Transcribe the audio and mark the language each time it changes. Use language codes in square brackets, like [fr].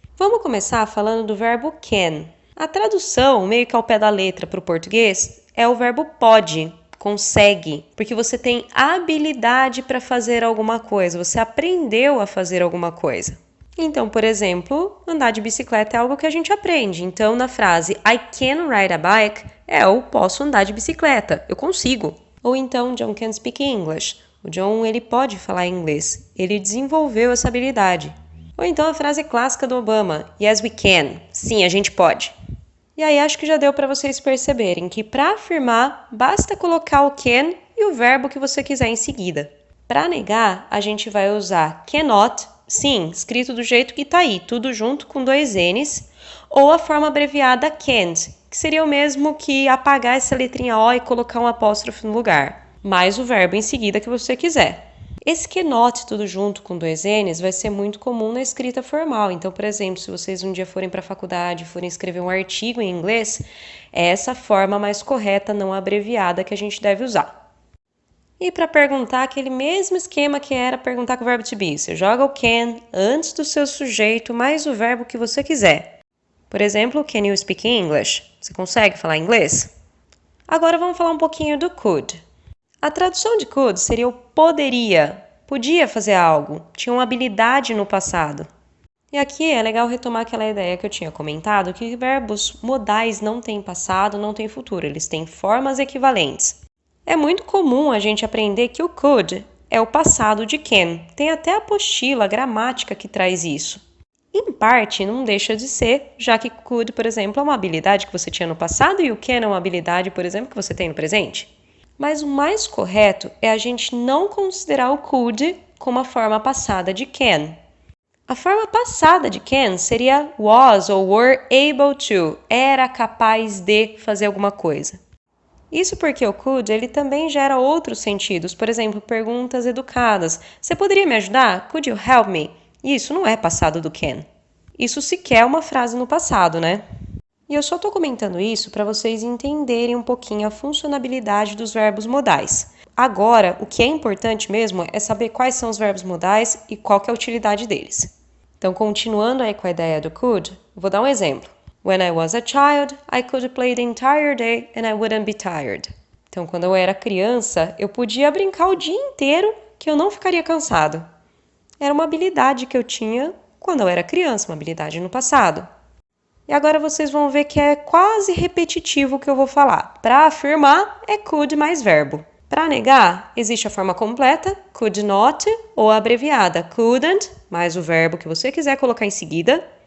[pt] Vamos começar falando do verbo can. A tradução, meio que ao pé da letra para o português, é o verbo pode, consegue, porque você tem habilidade para fazer alguma coisa, você aprendeu a fazer alguma coisa. Então, por exemplo, andar de bicicleta é algo que a gente aprende. Então, na frase [en] I can ride a bike, [pt] eu posso andar de bicicleta, eu consigo. Ou então, [en] John can speak English. [pt] O John, ele pode falar inglês, ele desenvolveu essa habilidade. Ou então a frase clássica do Obama, [en] yes we can, [pt] sim, a gente pode. E aí acho que já deu para vocês perceberem que para afirmar, basta colocar o can e o verbo que você quiser em seguida. Para negar, a gente vai usar cannot, sim, escrito do jeito que está aí, tudo junto com 2 N's, ou a forma abreviada can't, que seria o mesmo que apagar essa letrinha O e colocar um apóstrofo no lugar, mais o verbo em seguida que você quiser. Esse cannot tudo junto com 2 N's vai ser muito comum na escrita formal. Então, por exemplo, se vocês um dia forem para a faculdade e forem escrever um artigo em inglês, é essa forma mais correta, não abreviada, que a gente deve usar. E para perguntar, aquele mesmo esquema que era perguntar com o verbo to be. Você joga o can antes do seu sujeito, mais o verbo que você quiser. Por exemplo, [en] can you speak English? [pt] Você consegue falar inglês? Agora vamos falar um pouquinho do could. A tradução de could seria o poderia, podia fazer algo, tinha uma habilidade no passado. E aqui é legal retomar aquela ideia que eu tinha comentado, que verbos modais não têm passado, não têm futuro, eles têm formas equivalentes. É muito comum a gente aprender que o could é o passado de can. Tem até a apostila, a gramática que traz isso. Em parte, não deixa de ser, já que could, por exemplo, é uma habilidade que você tinha no passado e o can é uma habilidade, por exemplo, que você tem no presente. Mas o mais correto é a gente não considerar o could como a forma passada de can. A forma passada de can seria was ou [en] were able to, [pt] era capaz de fazer alguma coisa. Isso porque o could ele também gera outros sentidos, por exemplo, perguntas educadas. Você poderia me ajudar? [en] Could you help me? [pt] Isso não é passado do can. Isso sequer é uma frase no passado, né? E eu só estou comentando isso para vocês entenderem um pouquinho a funcionalidade dos verbos modais. Agora, o que é importante mesmo é saber quais são os verbos modais e qual que é a utilidade deles. Então, continuando aí com a ideia do could, vou dar um exemplo. [en] When I was a child, I could play the entire day and I wouldn't be tired. [pt] Então, quando eu era criança, eu podia brincar o dia inteiro que eu não ficaria cansado. Era uma habilidade que eu tinha quando eu era criança, uma habilidade no passado. E agora vocês vão ver que é quase repetitivo o que eu vou falar. Para afirmar, é could mais verbo. Para negar, existe a forma completa, could not, ou a abreviada, couldn't, mais o verbo que você quiser colocar em seguida.